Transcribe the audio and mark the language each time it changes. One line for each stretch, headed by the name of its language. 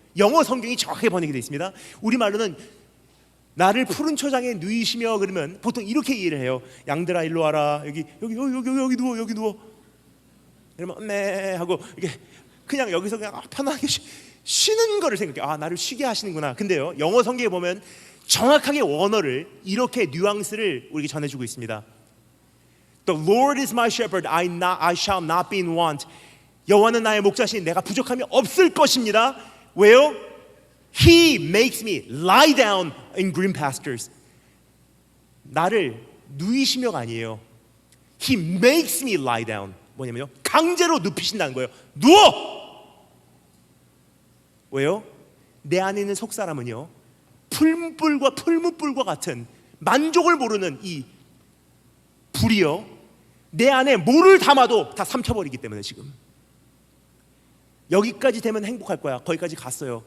Korean: 영어 성경이 정확하게 번역이 되어 있습니다. 우리말로는 나를 푸른 초장에 누이시며 그러면 보통 이렇게 이해를 해요. 양들아 일로 와라. 여기 누워, 여기 누워. 이러면 네 하고 이게 그냥 여기서 그냥 편하게 쉬는 거를 생각해요. 아, 나를 쉬게 하시는구나. 근데요, 영어 성경에 보면 정확하게 원어를 이렇게 뉘앙스를 우리에게 전해주고 있습니다.
English: The Lord is my shepherd, I shall not be in want.
Korean: 여호와는 나의 목자시니 내가 부족함이 없을 것입니다. 왜요?
English: He makes me lie down in green pastures.
Korean: 나를 누이시며가 아니에요.
English: He makes me lie down.
Korean: 뭐냐면요, 강제로 눕히신다는 거예요. 누워! 왜요? 내 안에 있는 속사람은요, 풀물불과 풀무불과 같은 만족을 모르는 이 불이요, 내 안에 뭐를 담아도 다 삼켜버리기 때문에 지금 여기까지 되면 행복할 거야. 거기까지 갔어요.